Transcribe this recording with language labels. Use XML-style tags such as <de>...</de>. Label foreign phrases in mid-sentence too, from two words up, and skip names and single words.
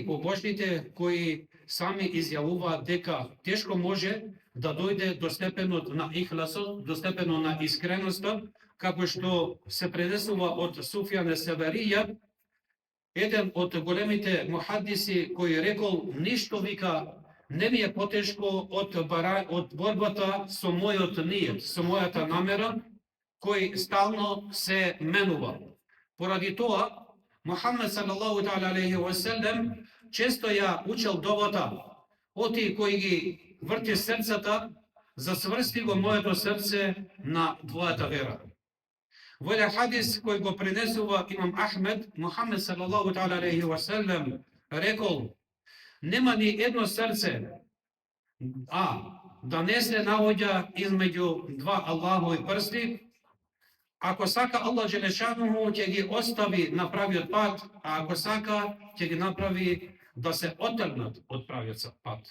<mk>побожните кои сами изјавуваат дека тешко може да дојде до степенот на ихласот, до степенот на искреноста, како што се пренесува од Суфјан ес-Северија, еден од големите мухадиси кој рекол, ништо вика не ми е потешко од борбата со мојот ниет, со мојата намера, кој стално се менува. Поради тоа, Мухаммед</mk> <ar>صلى الله تعالى عليه وسلم</ar> <mk>често ја учел довата, оти кој ги врти срцата, засврсти го моето срце на твојата вера. Во еден хадис кој го пренесува имам Ахмед, Мухаммед</mk> <ar>صلى الله تعالى عليه وسلم</ar> <mk>рекол, нема ни едно срце, да не се наоѓа измеѓу два Аллахови прсти. Ако сака Аллах Джелешануху ќе ги остави на правиот пат, а ако сака ќе ги направи да се отргнат од правиот пат.</mk>